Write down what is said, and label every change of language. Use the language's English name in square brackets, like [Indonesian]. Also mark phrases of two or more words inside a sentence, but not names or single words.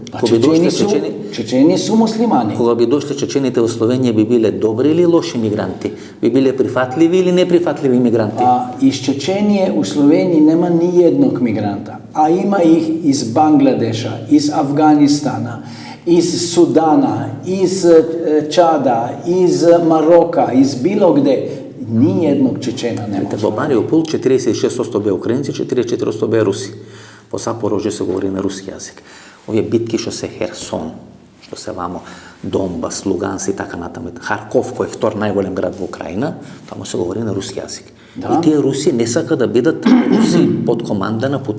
[Serbian] чечени су муслимани. [Macedonian] Кога би дошле чечените во Словенија би биле добри или лоши мигранти? Би биле прифатливи или неприфатливи мигранти? [Serbian] Из Чеченије у Словенији нема ни едног мигранта, а има их из Бангладеша, из Афганистана, iz Sudana, iz Čada, iz Maroka, iz bilo gde, ni jednog Čečena ne može. [Macedonian] Во Мариупол 46% беа украинци, 44% беа руси. Во Запорожје се говори на руски јазик. Овие битки што се Херсон, што се вамо Донбас, Луганс и така натаму, Харков кој е втор најголем град во Украина, таму се говори на руски јазик. И тие руси не сака да бидат руси под команда на Путин.